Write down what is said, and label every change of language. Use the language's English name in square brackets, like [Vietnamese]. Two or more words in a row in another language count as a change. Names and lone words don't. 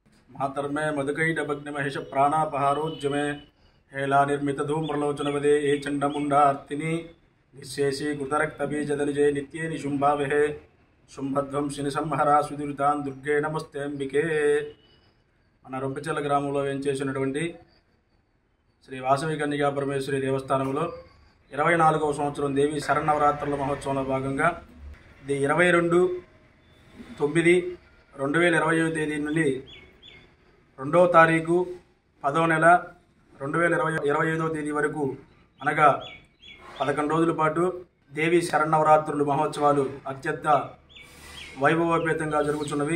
[Sanskrit] मातर्मे मधुकैटभग्निमहेश प्राणापहारोज्जमे हेला निर्मित धूम्रलोचनवदे ये चंडमुंडार्तिनि निःशेषी कृतरक्तबीजदनुजे नित्ये निशुंभावहे शुंभध्वंसिनि संहरा सुदुरितान् दुर्गे नमस्ते अंबिके। [Telugu] మన రొంపిచెల్ల గ్రామంలో వేంచేసినటువంటి శ్రీ వాసవి కన్యకా పరమేశ్వరి దేవస్థానంలో 24వ సంవత్సరం దేవి శరన్నవరాత్రుల మహోత్సవంలో భాగంగా 22/9/2025 తేదీ నుండి 2వ తారీఖు 10వ నెల 2025వ తేదీ వరకు అనగా 11 రోజుల పాటు దేవి శరన్నవరాత్రుల మహోత్సవాలు అత్యంత వైభవోపేతంగా జరుగుతున్నవి।